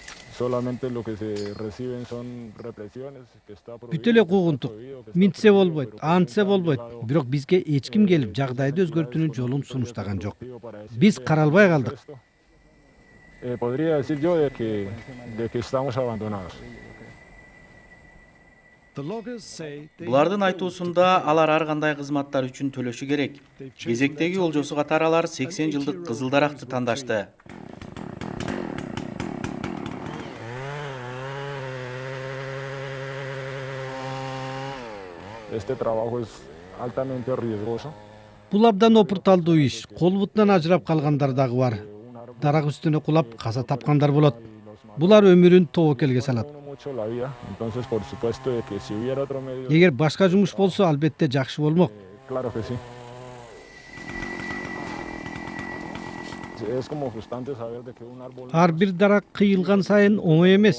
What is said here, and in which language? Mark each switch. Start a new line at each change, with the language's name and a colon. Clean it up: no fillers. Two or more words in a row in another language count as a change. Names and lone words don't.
Kyrgyz: бүт эле куугунтук. Минтсе болбойт, антсе болбойт. Бирок бизге эч ким келип жагдайды өзгөртүүнүн жолун сунуштаган жок. Биз каралбай калдык.
Spanish: Podría decir yo de que estamos abandonados.
Kyrgyz: Булардын айтуусунда алар ар кандай кызматтар үчүн төлөшү керек. Кезектеги олжосу катары алар 80 жылдык кызыл даракты тандашты.
Spanish: Este trabajo es altamente riesgoso.
Kyrgyz: Бул абдан опурталдуу иш. Кол бутунан ажырап калгандар дагы бар. Дарак үстүнө кулап каза тапкандар болот. Булар өмүрүн тобокелге салат. Эгер башка жумуш болсо, албетте жакшы болмок. Ар бир дарак кыйылган сайын оңой эмес.